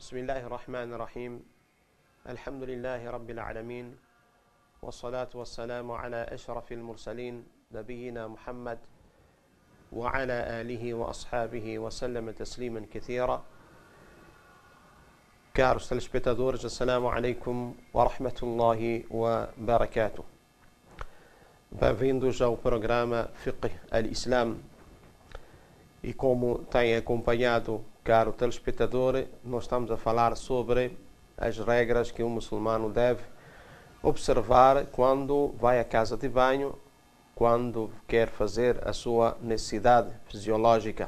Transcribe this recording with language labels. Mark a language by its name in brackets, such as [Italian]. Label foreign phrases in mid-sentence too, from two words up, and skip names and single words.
[Arabic] الله الرحمن الرحيم الحمد لله رب العالمين والصلاة والسلام على أشرف المرسلين نبينا محمد وعلى آله وأصحابه وسلم تسليما كثيرا. [Portuguese] Caros telespectadores, [Arabic] السلام عليكم ورحمة الله وبركاته. [Portuguese] Bem-vindos ao programa Fiqh al-Islam. E como tem acompanhado, caro telespectador, nós estamos a falar sobre as regras que um muçulmano deve observar quando vai à casa de banho, quando quer fazer a sua necessidade fisiológica.